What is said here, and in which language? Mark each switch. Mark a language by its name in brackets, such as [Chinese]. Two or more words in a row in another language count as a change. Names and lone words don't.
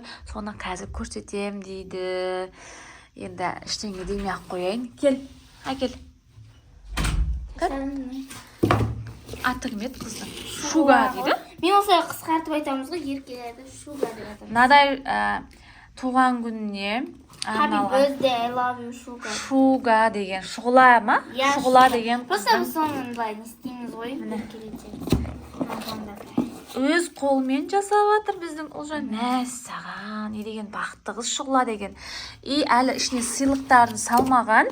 [Kazakh] Соны қазір көрсетем дейді. Енді іштеңе демей-ақ қояйын. Кел, әкел. Аты кім еді қыздың? Шуга дейді. Мен осылай қысқартып айтамыз ғой, еркелерді Шуга деп атамыз. Мынадай туған күніне [English] I love you Шуга. [Kazakh] Шуга деген, шұғыла ма? Шұғыла деген қыздың. Просто біз соны не істейміз ғой, еркелетеміз. Өз қолмен жасап жатыр біздің Ұлжан. Мәссаған, не деген бақытты қыз Шұғыла деген. Әлі ішіне сыйлықтарын салмаған.